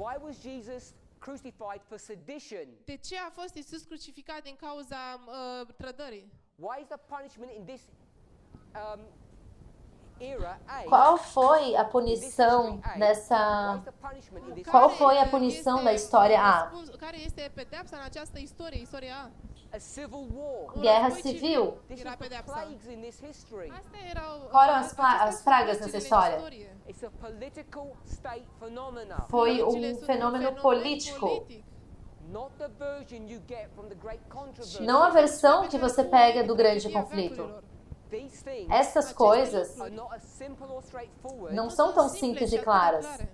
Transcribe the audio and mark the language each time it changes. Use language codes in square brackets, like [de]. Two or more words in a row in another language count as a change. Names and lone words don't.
[ro] De ce a fost Iisus crucificat din cauza trădării? [pt] Qual foi a punição nessa? Qual foi a punição da história A? [ro] Care este pedeapsa în această istorie, istoria A? [pt] Guerra civil. [ro] Era pedeapsa. Astea erau [pt] Qual eram as pragas nessa história? Foi fenômeno político. Não a versão que você pega do grande conflito. Essas coisas não são tão simples e claras.